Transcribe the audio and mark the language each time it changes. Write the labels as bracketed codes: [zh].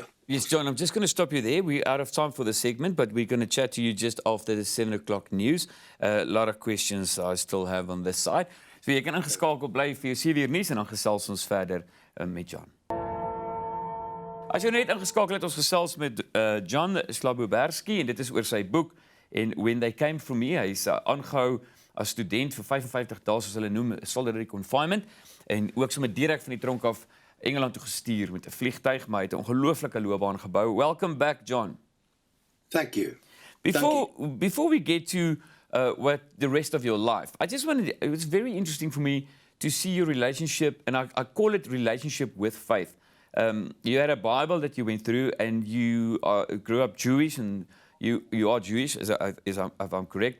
[en] Yes, John, I'm just going to stop you there. We're out of time for the segment, but we're going to chat to you just after the 7 o'clock news. A lot of questions I still have on this side. [af] So jy kan ingeskakel bly vir jou 7 uur nuus en dan gesels ons verder met John. As jy net ingeskakel het, ons gesels met John Schlapobersky en dit is oor sy boek en When They Came For Me. Hy is aangehou as student vir 55 dae, soos hulle noem, solitary confinement, en ook sommer direk van die tronk af Engeland toe gestuur met 'n vliegtuig, maar hy het 'n ongelooflike loopbaan gebou. [en] Welcome back, John. Thank you. Before we get to what the rest of your life, I just wanted, it was very interesting for me to see your relationship, and I call it relationship with faith. You had a Bible that you went through, and you grew up Jewish, and you are Jewish, if I'm correct.